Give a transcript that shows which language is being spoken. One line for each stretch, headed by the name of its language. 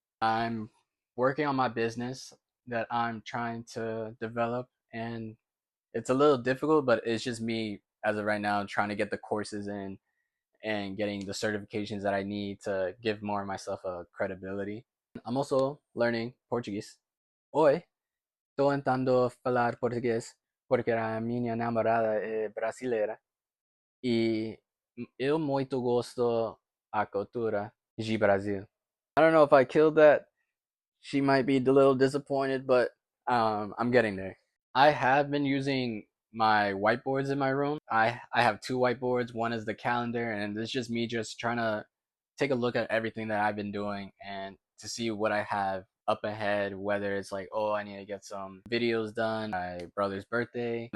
English: I'm working on my business that I'm trying to develop, and it's a little difficult, but it's just me as of right now trying to get the courses in and getting the certifications that I need to give more of myself a credibility. I'm also learning Portuguese.
Portuguese: Hoy estou tentando falar português porque a minha namorada é brasileira e eu muito gosto a cultura de Brasil.
English: I don't know if I killed that. She might be a little disappointed, but I'm getting there. I have been using my whiteboards in my room. I have two whiteboards. One is the calendar, and it's just me just trying to take a look at everything that I've been doing and to see what I have up ahead, whether it's like, oh, I need to get some videos done, my brother's birthday.